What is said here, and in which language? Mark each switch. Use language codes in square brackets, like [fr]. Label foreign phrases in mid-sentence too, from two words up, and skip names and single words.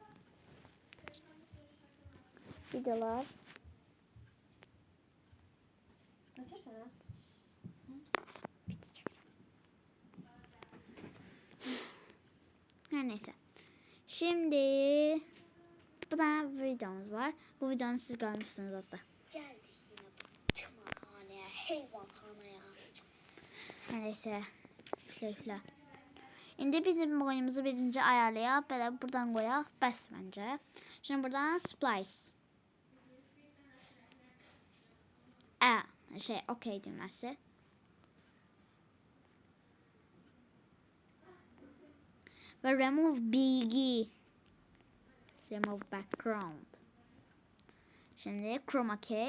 [tr] Videolar. Her neyse. Şimdi bu da videomuz var. Bu videonu siz görmüşsünüz olsa. Geldik yine bu tımarhaneye, heyvanhaneye. Her neyse. Üfle. [az] İndi bizim boyumuzu birinci ayarlayaq. Belə buradan qoyaq. Bəs məncə. [tr] Şimdi buradan splice. [az] Okey düyməsi. [tr] Ve remove bilgi. [en] Remove background. Şimdi chroma key.